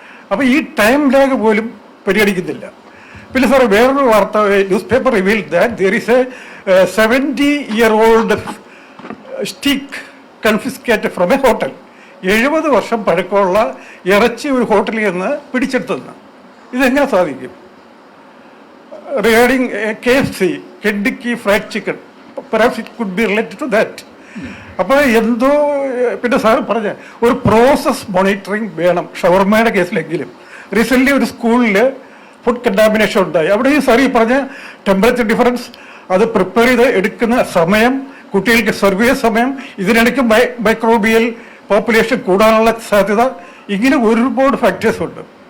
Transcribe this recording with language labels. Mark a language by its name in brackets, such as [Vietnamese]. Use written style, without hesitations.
[Malayalam] അപ്പോൾ ഈ time lag പോലും പരിഗണിക്കുന്നില്ല. പിന്നെ സാറ് വേറൊരു വാർത്ത, [English] News paper reveal that there is a 70-year-old steak confiscate from a hotel. [Malayalam] 70 വർഷം പഴക്കമുള്ള ഇറച്ചി ഒരു ഹോട്ടലിൽ നിന്ന് പിടിച്ചെടുത്തതെന്ന്. ഇതെങ്ങനെ സാധിക്കും? [English] Regarding KFC, Kentucky Fried Chicken, perhaps it could be related to that. [Malayalam] അപ്പോൾ എന്തോ പിന്നെ സാർ പറഞ്ഞ ഒരു പ്രോസസ് മോണിറ്ററിങ് വേണം ഷവർമയുടെ കേസിലെങ്കിലും. റീസെൻ്റ്ലി ഒരു സ്കൂളിൽ ഫുഡ് കണ്ടാമിനേഷൻ ഉണ്ടായി. അവിടെ ഈ സാർ ഈ പറഞ്ഞ ടെമ്പറേച്ചർ ഡിഫറൻസ്, അത് പ്രിപ്പയർ ചെയ്ത് എടുക്കുന്ന സമയം, കുട്ടികൾക്ക് സെർവ് ചെയ്ത സമയം, ഇതിനിടയ്ക്ക് മൈക്രോബിയൽ പോപ്പുലേഷൻ കൂടാനുള്ള സാധ്യത, ഇങ്ങനെ ഒരുപാട് ഫാക്ടേഴ്സ് ഉണ്ട്.